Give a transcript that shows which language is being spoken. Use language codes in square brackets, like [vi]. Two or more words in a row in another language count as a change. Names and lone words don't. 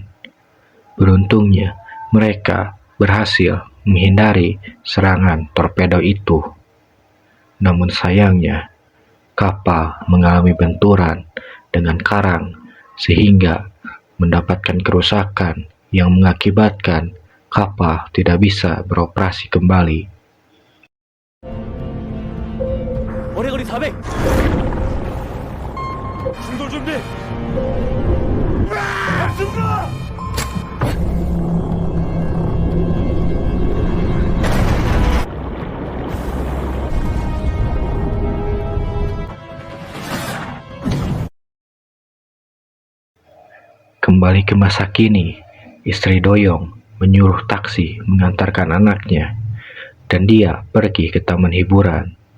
[id] Beruntungnya, mereka berhasil menghindari serangan torpedo itu. Namun sayangnya, kapal mengalami benturan dengan karang sehingga mendapatkan kerusakan yang mengakibatkan kapal tidak bisa beroperasi kembali. [ko] 어뢰거리 400. 충돌 준비. 갑니다. [id] Kembali ke masa kini, istri Doyong menyuruh taksi mengantarkan anaknya, dan dia pergi ke taman hiburan.